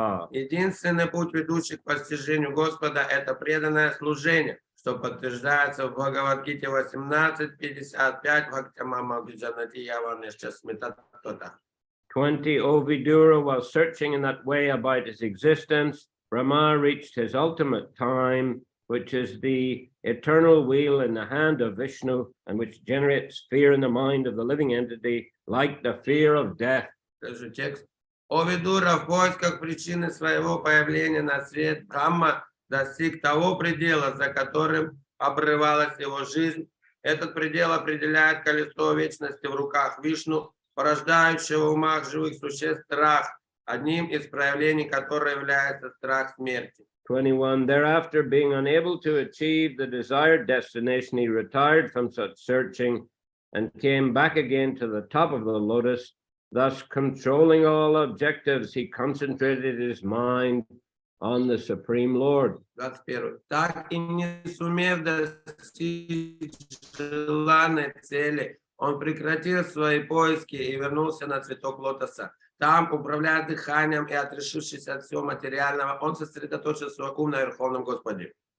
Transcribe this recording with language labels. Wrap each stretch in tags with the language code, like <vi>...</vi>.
<ru>единственный путь, ведущий к постижению Господа, это преданное служение, что подтверждается в Бхагавад-гите 18.55</ru> <sa>Бхактямамабиджанати Яванешчасмитаттота.</sa> <en>20. O Vidura, while searching in that way about his existence, Brahma reached his ultimate time, which is the eternal wheel in the hand of Vishnu, and which generates fear in the mind of the living entity, like the fear of death.</en> <ru>Даже текст. О Видура, в поисках причины своего появления на свет, Брахма достиг того предела, за которым обрывалась его жизнь. Этот предел определяет колесо вечности в руках Вишну, порождающего в умах живых существ страх, одним из проявлений которого является страх смерти.</ru> <en>21. Thereafter, being unable to achieve the desired destination, he retired from such searching and came back again to the top of the lotus. Thus, controlling all objectives, he concentrated his mind on the Supreme Lord.</en> <ru>21. Так и не сумев достичь желанной цели, он прекратил свои поиски и вернулся на цветок лотоса. Там, управляя дыханием и отрешившись от всего материального, он сосредоточил свой ум на Верховном Господе.</ru>